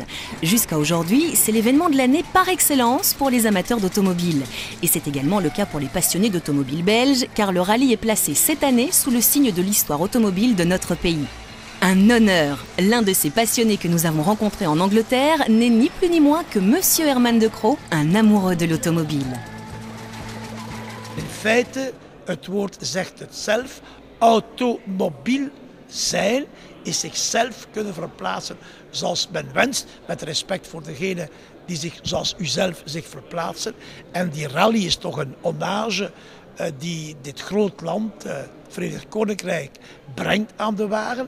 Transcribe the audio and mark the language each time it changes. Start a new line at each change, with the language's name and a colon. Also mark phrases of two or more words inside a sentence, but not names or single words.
French: Jusqu'à aujourd'hui, c'est l'événement de l'année par excellence pour les amateurs d'automobile. Et c'est également le cas pour les passionnés d'automobiles belges, car le rallye est placé cette année sous le signe de l'histoire automobile de notre pays. Un honneur. L'un de ces passionnés que nous avons rencontré en Angleterre n'est ni plus ni moins que Monsieur Herman de Croo, un amoureux de l'automobile.
Dutch: In feite, het woord zegt het zelf, automobiel zijn is zichzelf kunnen verplaatsen zoals men wenst, met respect voor degene die zich zoals u zelf zich verplaatsen. En die rally is toch een hommage die dit groot land, het Verenigd Koninkrijk, brengt aan de wagen.